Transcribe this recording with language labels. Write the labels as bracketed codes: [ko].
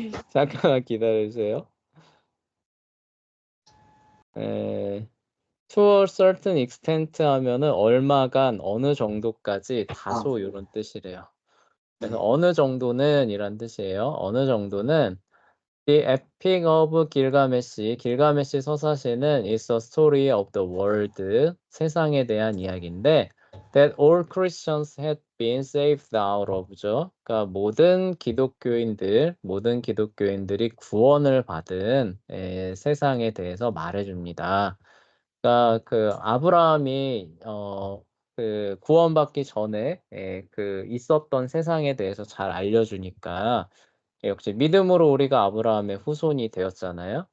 [ko] 잠깐만 기다려주세요. [en] To a certain extent [ko] 하면은 얼마간 어느 정도까지 다소 이런 뜻이래요. 그래서 네. 어느 정도는 이란 뜻이에요. 어느 정도는 [en] The Epic of Gilgamesh, [ko] 길가메시 서사시는 [en] is a story of the world, [ko] 세상에 대한 이야기인데 [en] that all Christians had been saved out of죠. [ko] 그러니까 모든 기독교인들이 구원을 받은 세상에 대해서 말해줍니다. 그러니까 그 아브라함이 그 구원받기 전에 그 있었던 세상에 대해서 잘 알려주니까 역시 믿음으로 우리가 아브라함의 후손이 되었잖아요.